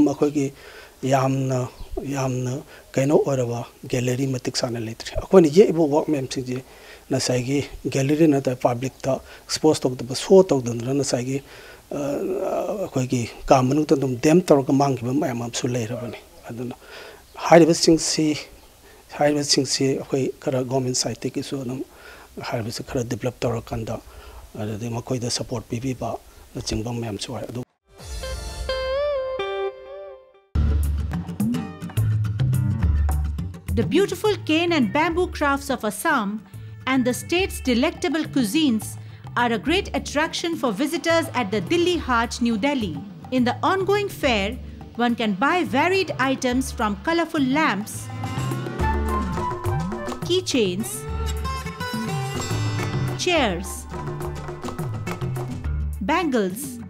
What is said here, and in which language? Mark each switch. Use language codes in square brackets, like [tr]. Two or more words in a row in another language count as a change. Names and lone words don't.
[mni] ꯑꯩꯈꯣꯏꯒꯤ ꯌꯥꯝꯅ ꯀꯩꯅꯣ ꯑꯣꯏꯔꯕ ꯒꯦꯂꯔꯤ ꯃꯇꯤꯛ ꯆꯥꯅ ꯂꯩꯇ꯭ꯔꯤ ꯑꯩꯈꯣꯏꯅ ꯌꯦꯛꯏꯕ ꯋꯥꯔꯛ ꯃꯌꯥꯝꯁꯤꯡꯁꯦ ꯉꯁꯥꯏꯒꯤ ꯒꯦꯂꯔꯤ ꯅꯠꯇ꯭ꯔꯒ ꯄꯥꯕ꯭ꯂꯤꯛꯇ ꯑꯦꯛꯁꯄꯣꯖ ꯇꯧꯗꯕ ꯁꯣ ꯇꯧꯗꯅ ꯉꯁꯥꯏꯒꯤ ꯑꯩꯈꯣꯏꯒꯤ ꯀꯥ ꯃꯅꯨꯡꯗ ꯑꯗꯨꯝ ꯗꯦꯝ ꯇꯧꯔꯒ ꯃꯥꯡꯈꯤꯕ ꯃꯌꯥꯝ ꯑꯃꯁꯨ ꯂꯩꯔꯕꯅꯤ ꯑꯗꯨꯅ ꯍꯥꯏꯔꯤꯕꯁꯤꯡꯁꯤ ꯑꯩꯈꯣꯏ ꯈꯔ ꯒꯣꯔꯃꯦꯟ ꯁꯥꯏꯠꯇꯒꯤꯁꯨ ꯑꯗꯨꯝ ꯍꯥꯏꯔꯤꯕꯁꯤ ꯈꯔ ꯗꯤꯕꯦꯂꯞ ꯇꯧꯔꯀꯥꯟꯗ ꯑꯗꯨꯗꯒꯤ ꯃꯈꯣꯏꯗ ꯁꯄꯣꯔꯠ ꯄꯤꯕꯤꯕ ꯅꯆꯤꯡꯕ ꯃꯌꯥꯝꯁꯨ ꯑꯣꯏ ꯑꯗꯨ [en] The beautiful cane and bamboo crafts of Assam and the state's delectable cuisines are a great attraction for visitors at the Dilli Haat, New Delhi. In the ongoing fair, one can buy varied items from colorful lamps, keychains, chairs, bangles,